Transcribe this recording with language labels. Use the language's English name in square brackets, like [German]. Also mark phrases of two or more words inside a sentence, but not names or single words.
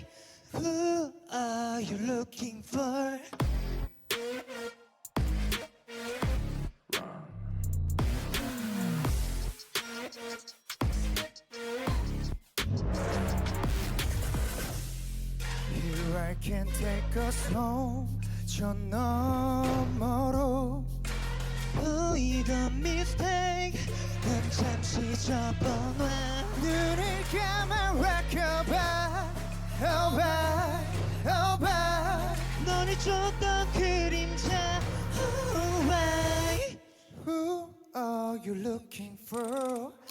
[English] Who are you looking for? Here I can take us home [Korean] 저 너머로 보이던 [English] mistake [Korean] 난 잠시 접어놔 눈을 감아 [English] rockabye oh bye oh bye [Korean] 너를 줬던 그림자 [English] oh why Who are you looking for?